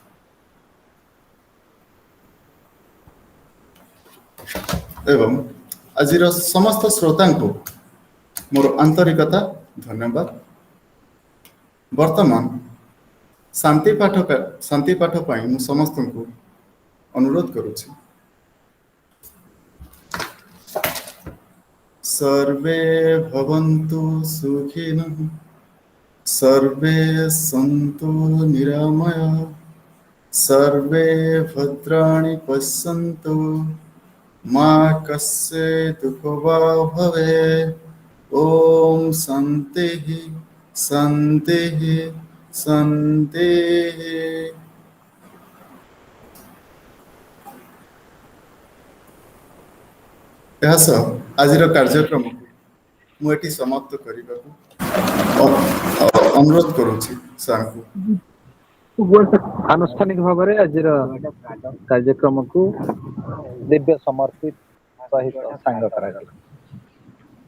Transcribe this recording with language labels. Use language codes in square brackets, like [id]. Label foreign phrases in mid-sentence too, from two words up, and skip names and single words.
[or] ଏବଂ ଆଜିର ସମସ୍ତ ଶ୍ରୋତାଙ୍କୁ ମୋର ଆନ୍ତରିକତା ଧନ୍ୟବାଦ। ବର୍ତ୍ତମାନ ଶାନ୍ତି ପାଠ ପାଇଁ ମୁଁ ସମସ୍ତଙ୍କୁ ଅନୁରୋଧ କରୁଛି। [sa] सर्वे भवन्तु सुखिनः, सर्वे सन्तु निरामयाः, सर्वे भद्राणि पश्यन्तु, मा कश्चित् दुःखो वा भवेत्। ॐ शान्तिः शान्तिः शान्तिः। [or] ଏହା ସହ ଆଜିର କାର୍ଯ୍ୟକ୍ରମକୁ ମୁଁ ଏଠି ସମାପ୍ତ କରିବାକୁ ଅନୁରୋଧ କରୁଛି ସାର୍ଙ୍କୁ। ଆନୁଷ୍ଠାନିକ ଭାବରେ ଆଜିର କାର୍ଯ୍ୟକ୍ରମକୁ ଦିବ୍ୟ ସମର୍ପିତ ସହିତ ସାଙ୍ଗ କରାଗଲା।